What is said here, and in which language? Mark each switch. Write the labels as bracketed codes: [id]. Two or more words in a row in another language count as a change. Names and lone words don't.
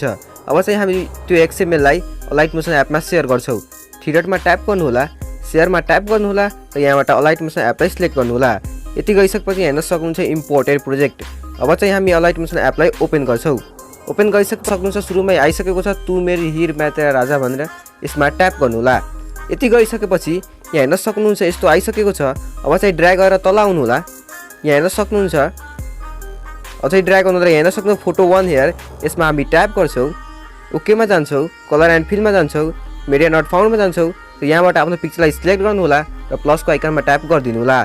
[ne] अब चाहिँ हामी त्यो XML लाई अलाइट मोसन एपमा शेयर गर्छौँ। [en] three dot [ne] ट्याप गर्नु होला, शेयरमा ट्याप गर्नु होला र यहाँबाट अलाइट मोसन एपलाई सिलेक्ट गर्नु होला। यति गरिसकेपछि हेर्न सक्नुहुन्छ [en] imported project. [ne] अब चाहिँ हामी अलाइट मोसन एपलाई ओपन गर्छौँ। ओपन गरिसक्नुहुन्छ, सुरुमै आइसकेको छ तु मेरी हिर मैं तेरा राजा भनेर, यसमा ट्याप गर्नु होला। यति गरिसकेपछि यहाँ हेर्न सक्नुहुन्छ यस्तो आइसकेको छ। अब चाहिँ ड्र्याग गरेर तल आउनु होला। यहाँ हेर्न सक्नुहुन्छ अझै ड्र्याग गर्नु होला। यहाँ हेर्न सक्नुहुन्छ [en] photo 1 here, [ne] यसमा हामी ट्याप गर्छौँ। ओकेमा जान्छौँ, [en] color and fill [ne] जान्छौँ, [en] media not found [ne] जान्छौँ र यहाँबाट आफ्नो पिक्चरलाई सिलेक्ट गर्नु होला र प्लसको आइकनमा ट्याप गरिदिनु होला।